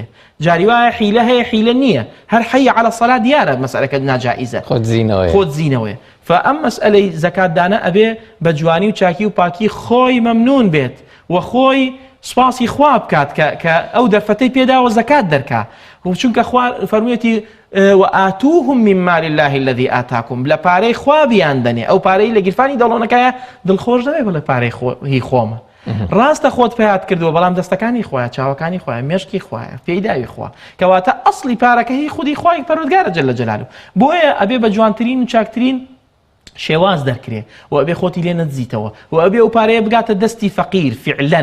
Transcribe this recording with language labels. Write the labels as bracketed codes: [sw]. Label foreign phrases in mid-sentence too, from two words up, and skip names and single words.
[ckb] جاری وایە حیلە هەیە حیلە نییە، هەر [ar] حەی عەلە سەڵات [ckb] دیارە مەسئلەکە ناجائیزە، خۆت زینەوەیە. فەئەم مەسئلەی زەکات دانە ئەبێ بە جوانی و چاکی و پاکی خۆی مەمنون بێت و خۆی سپاسی خوا بکات کە ئەو دەرفەتەی پێداوە زەکات دەرکا. چونکە خوا فەرموویەتی [ar] وآتوهم من مال الله الذي آتاكم، [ckb] لە پارەی خوا بیان دەنێ. ئەو پارەی لە گیرفانی دەڵۆنەکەیە دڵخۆش دەبێ بڵێ پارەی هی خۆمە. ڕاستە خۆت پێات کردووە بەڵام دەستەکانی خۆیە، چاوەکانی خۆیە، مێشکی خۆیە، پێیداوی خوا، کەواتە ئەسڵی پارەکە هی خودی خوای پەروەردگارە [ar] جەل جەلاله. [ckb] بۆیە ئەبێ بە جوانترین و چاکترین شێواز دەرکرێ و ئەبێ خۆتی لێ نەدزیتەوە و ئەبێ ئەو پارەیە بگاتە دەستی فەقیر فعلا.